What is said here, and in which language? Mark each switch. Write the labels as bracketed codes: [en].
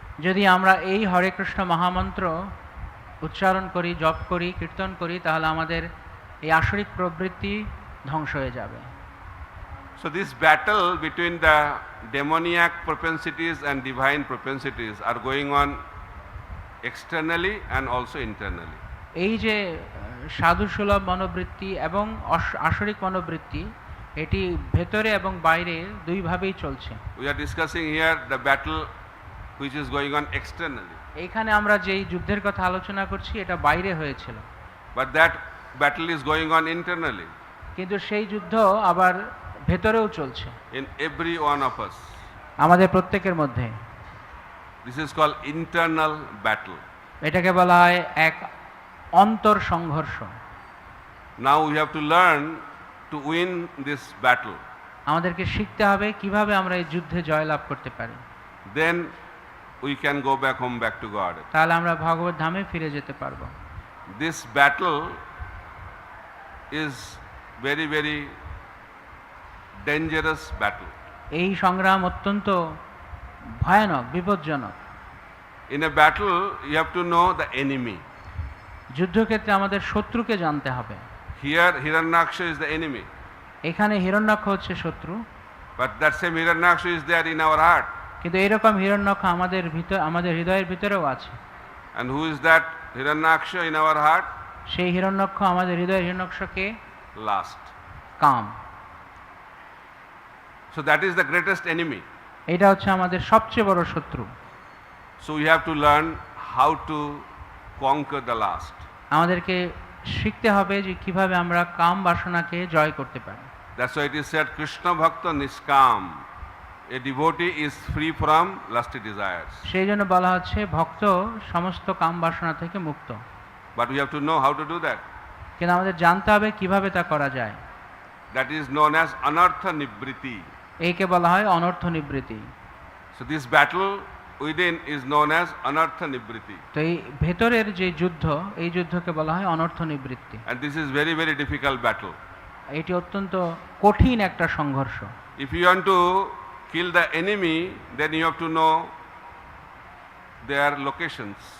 [bn] যদি আমরা এই হরে কৃষ্ণ মহামন্ত্র উচ্চারণ করি, জপ করি, কীর্তন করি, তাহলে আমাদের এই আসরিক প্রবৃত্তি ধ্বংস হয়ে যাবে। [en] So this battle between the demoniac propensities and divine propensities are going on externally and also internally. [bn] এই যে সাধুসুলভ মনোবৃত্তি এবং আসরিক মনোবৃত্তি, এটি ভেতরে এবং বাইরে দুইভাবেই চলছে। [en] We are discussing here the battle which is going on externally. [bn] এইখানে আমরা যেই যুদ্ধের কথা আলোচনা করছি এটা বাইরে হয়েছিল, [en] But that battle is going on internally [bn] কিন্তু সেই যুদ্ধ আবার ভেতরেও চলছে [en] in every one of us. [bn] আমাদের প্রত্যেকের মধ্যে। [en] This is called internal battle. [bn] এটাকে বলা হয় এক অন্তর সংঘর্ষ। [en] Now we have to learn to win this battle. [bn] আমাদেরকে শিখতে হবে কিভাবে আমরা এই যুদ্ধে জয়লাভ করতে পারি। [en] Then we can go back home, back to God. [bn] তাহলে আমরা ভগবত ধামে ফিরে যেতে পারবো। [en] This battle is very, very dangerous battle. [bn] এই সংগ্রাম অত্যন্ত ভয়ানক, বিপজ্জনক। [en] In a battle, you have to know the enemy. [bn] যুদ্ধক্ষেত্রে আমাদের শত্রুকে জানতে হবে। [en] Here, Hiranyaksha is the enemy. [bn] এখানে হিরণ্যাক্ষ হচ্ছে শত্রু, [en] But that same Hiranyaksha is there in our heart. [bn] কিন্তু এরকম হিরণ্যাক্ষ আমাদের হৃদয়ের ভিতরেও আছে। [en] And who is that Hiranyaksha in our heart? [bn] সেই হিরণ্যাক্ষ, আমাদের হৃদয়ের হিরণ্যাক্ষকে [en] Lust. [bn] Come. [en] So that is the greatest enemy. [bn] এটা হচ্ছে আমাদের সবচেয়ে বড় শত্রু। [en] So we have to learn how to conquer the lust. [bn] আমাদেরকে শিখতে হবে যে কিভাবে আমরা কাম বাসনাকে জয় করতে পারি। [en] That's why it is said [sa] Krishna Bhakta Niskam. [en] A devotee is free from lusty desires. [bn] সেই জন্য বলা হচ্ছে ভক্ত সমস্ত কাম বাসনা থেকে মুক্ত। [en] But we have to know how to do that. [bn] কিন্তু আমাদের জানতে হবে কিভাবে তা করা যায়। [en] That is known as Anartha Nibriti. [bn] এইকে বলা হয় অনর্থ নিবৃত্তি। [en] So this battle within is known as anartha nibriti. [bn] তো এই ভেতরের যে যুদ্ধ, এই যুদ্ধকে বলা হয় অনর্থ নিবৃত্তি। [en] And this is very, very difficult battle. [bn] এটি অত্যন্ত কঠিন একটা সংঘর্ষ। [en] If you want to kill the enemy, then you have to know their locations.